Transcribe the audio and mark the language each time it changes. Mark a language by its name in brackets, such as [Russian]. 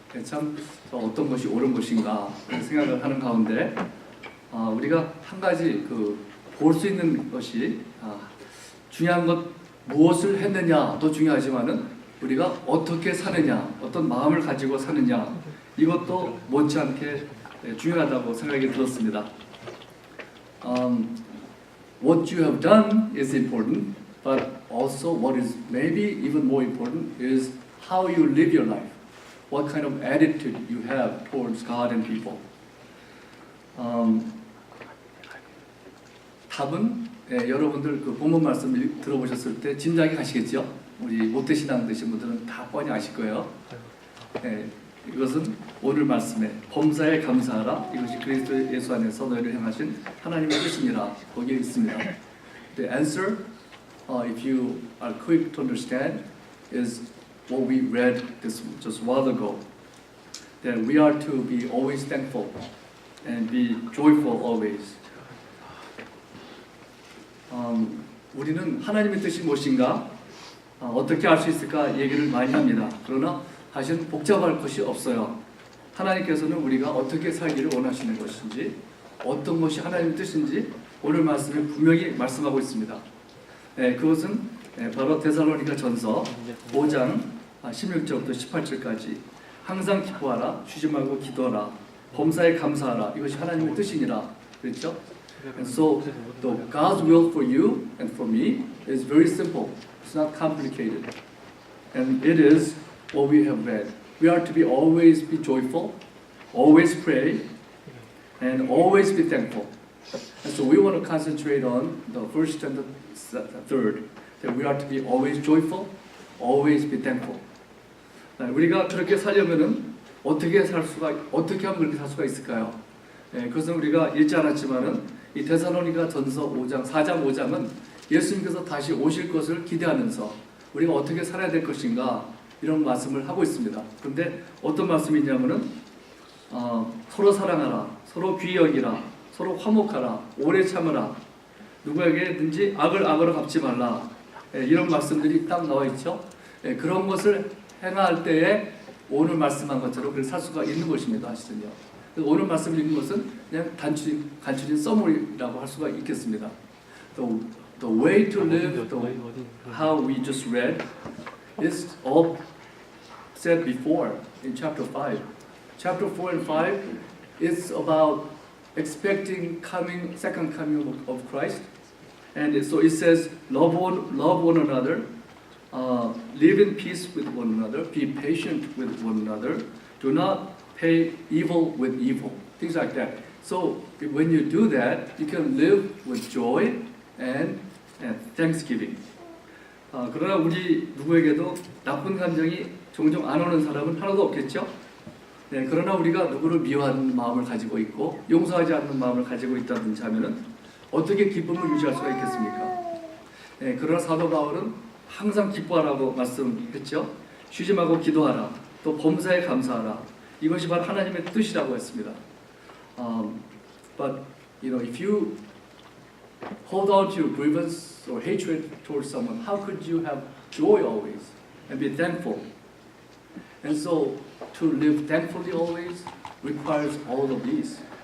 [Korean] 참 어떤 것이 옳은 것인가 생각을 하는 가운데 우리가 한 가지 볼 수 있는 것이 중요한 것 무엇을 했느냐도 중요하지만은 우리가 어떻게 사느냐, 어떤 마음을 가지고 사느냐 이것도 못지않게 중요하다고 생각이 들었습니다. [English] What you have done is important, but also what is maybe even more important is how you live your life. What kind of attitude you have towards God and people. [Korean] 답은 여러분들 그 본문 말씀 들어보셨을 때 짐작이 가시겠죠? 우리 모태신앙 되신 분들은 다 뻔히 아실 거예요. 이것은 오늘 말씀에 범사에 감사하라. 이것이 그리스도 예수 안에서 너희를 향하신 하나님의 뜻이니라. 거기에 있습니다. [English] The answer, if you are quick to understand, is what we read just a while ago. That we are to be always thankful and be joyful always. [Korean] 우리는 하나님의 뜻이 무엇인가? 어떻게 알 수 있을까 얘기를 많이 합니다. 그러나 사실은 복잡할 것이 없어요. 하나님께서는 우리가 어떻게 살기를 원하시는 것인지, 어떤 것이 하나님의 뜻인지 오늘 말씀에 분명히 말씀하고 있습니다. 그것은 바로 데살로니가 전서 5장 16절부터 18절까지 항상 기뻐하라, 쉬지 말고 기도하라, 범사에 감사하라. 이것이 하나님의 뜻이니라. 그렇죠? [English] And so the God's will for you and for me is very simple. It's not complicated. And it is what we have read. We are to always be joyful, always pray, and always be thankful. And so we want to concentrate on the first and the third. That we are to be always joyful, always be thankful. [Korean] 우리가 그렇게 살려면은 어떻게 하면 그렇게 살 수가 있을까요? 그것은 우리가 읽지 않았지만은 이 데살로니가 전서 4장 5장은 예수님께서 다시 오실 것을 기대하면서 우리가 어떻게 살아야 될 것인가 이런 말씀을 하고 있습니다. 그런데 어떤 말씀이냐면은 서로 사랑하라, 서로 귀히 여기라, 서로 화목하라, 오래 참으라, 누구에게든지 악을 악으로 갚지 말라. 이런 말씀들이 딱 나와 있죠. 그런 것을 행할 때에 오늘 말씀한 것처럼 그렇게 살 수가 있는 것입니다. 하시더니요. 오늘 말씀을 읽는 것은 그냥 간추린 써머리라고 할 수가 있겠습니다. [English] The way to live, how we just read, is all said before in chapter 5. Chapter 4 and 5 is about expecting second coming of Christ. And so it says, love one another, live in peace with one another, be patient with one another, do not pay evil with evil, things like that. So when you do that, you can live with joy and thanksgiving. [Korean] 그러나 우리 누구에게도 나쁜 감정이 종종 안 오는 사람은 하나도 없겠죠? 네, 그러나 우리가 누구를 미워하는 마음을 가지고 있고 용서하지 않는 마음을 가지고 있다든지 하면은 어떻게 기쁨을 유지할 수가 있겠습니까? 네, 그러나 사도 바울은 항상 기뻐하라고 말씀했죠. 쉬지 말고 기도하라. 또 범사에 감사하라. 이것이 바로 하나님의 뜻이라고 했습니다. [English] But if you hold on to grievance or hatred towards someone, how could you have joy always and be thankful? And so to live thankfully always requires all of these.